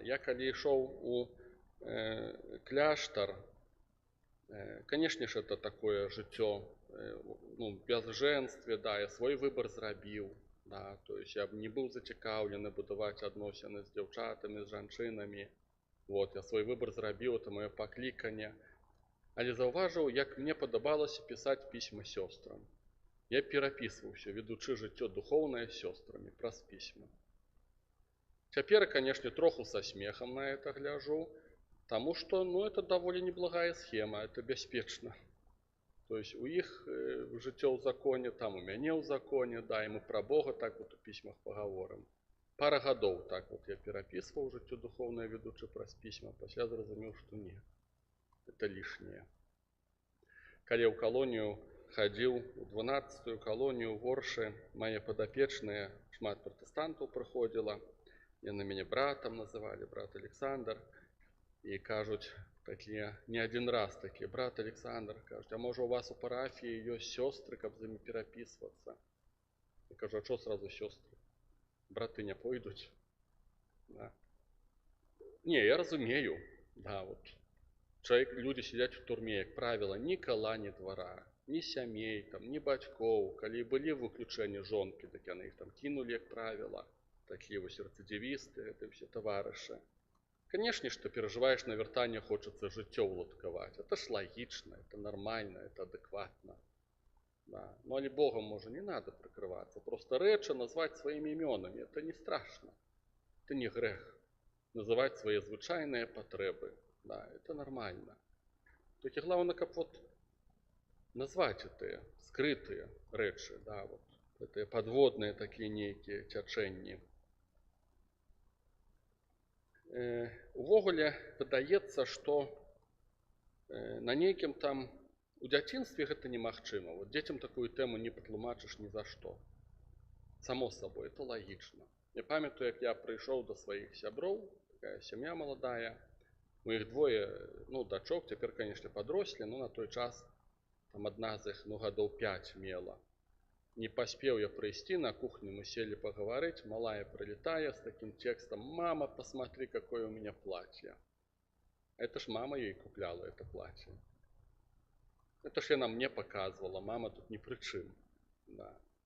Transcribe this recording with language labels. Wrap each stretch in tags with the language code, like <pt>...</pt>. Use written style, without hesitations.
<be>Я калі ішоў у кляштар, конечно ж, это такое жыццё, без женстве, да, я свой выбор зрабіў, да, то есть я б не быў зацікаўлены будаваць адносіны з дзяўчатамі, з жанчынамі, вот, я свой выбор зрабіў, это маё пакліканне, але заўважыў, як мне падабалася пісаць пісьма сёстрам. Я перапісваўся, ведучы жыццё духоўнае з сёстрамі праз пісьма.</be> <ru>Цяпер, конечно, троху со смехом на это гляжу, потому что, это довольно неблагая схема, это бяспечна.</ru> <be>То есть у іх жыццё ў законе, там у мяне ў законе, да, і мы пра Бога так вот у пісьмах пагаворым. Пара гадоў так вот я перапісваў жыццё духоўнае, ведучы праз пісьма, пасля зразумеў, што не, это лішняе. Калі ў калонію хадзіў, у 12-ю калонію в Оршы, мае падапечныя, шмат пратэстантаў прыходзіла, яны мяне братам называлі, брат Александр, і кажуць такія, не один раз такія, брат Александр, кажуць, а можа у вас у парафіі ёсць сёстры, каб з імі перапісвацца? Я кажу, а чо сразу сёстры? Браты не пойдуць? Да. Не, я разумею, да, вот.</be> <ru>Люди сидят в турме, як правило, ні кола, ні двора, ні сямей, там, ні бацькоў.</ru> <be>Калі былі выключэнні жонкі, так яны іх там кинули, як правило.</be> <ru>Такие вот рецидивисты, это все товарищи. Конечно, что переживаешь на вертанне, хочется жыццё уладкаваць. Это ж логично, это нормально, это адекватно. Да. Но але Богом, может, не надо прикрываться. Просто рэчы назвать своими именами, это не страшно. Это не грех. Называть свои звычайные потребы. Да, это нормально. Только главное, как вот назвать эти скрытые рэчы, да, вот. Это подводные такие некие цячэнні.</ru> <be>Увогуле выдаецца, што на нейкім там у дзяцінстве гэта немагчыма. Вот дзецям такую тэму не патлумачыш ні за што.</be> <ru>Само собой, это логично.</ru> <be>Я памятаю, як я прыйшоў до сваіх сяброў, такая сям'я маладая. У іх двое, дачок, цяпер, конечно, падрослі, но на той час там адна з іх, гадоў 5 мела.</be> <ru>Не поспел я прийти на кухню, мы сели поговорить, малая прилетая с таким текстом: «Мама, посмотри, какое у меня платье». Это ж мама ей купляла это платье. Это ж она мне показывала, мама тут ни при чем. Да.</ru>